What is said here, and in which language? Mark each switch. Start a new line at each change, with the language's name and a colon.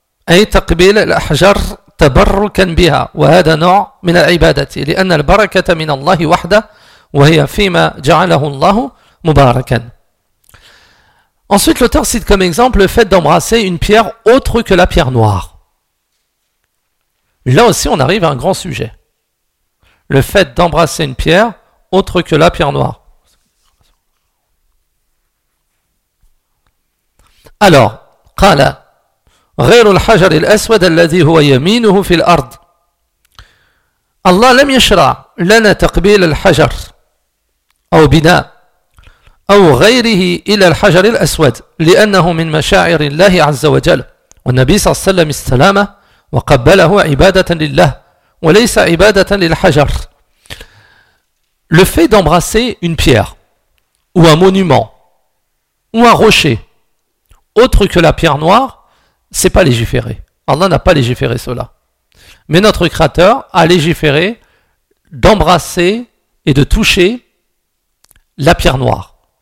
Arabic: أي تقبيل الأحجار تبركا بها وهذا نوع من العبادة لأن البركة من الله وحده وهي فيما جعله الله مباركا.
French: Ensuite, l'auteur cite comme exemple le fait d'embrasser une pierre autre que la pierre noire. Là aussi, on arrive à un grand sujet. Le fait d'embrasser une pierre autre que la pierre noire.
Arabic: Alors, قال غير الحجر الأسود الذي هو يمينه في الأرض. الله لم يشرع لنا تقبيل الحجر أو بناء أو غيره إلى الحجر الأسود لأنه من مشاعر الله عز وجل والنبي صلى الله عليه وسلم استلامه وقبله عبادة لله وليس عبادة للحجر.
French: Le fait d'embrasser une pierre ou un monument ou un rocher autre que la pierre noire, c'est pas légiféré. Allah n'a pas légiféré cela. Mais notre Créateur a légiféré d'embrasser et de toucher la pierre noire.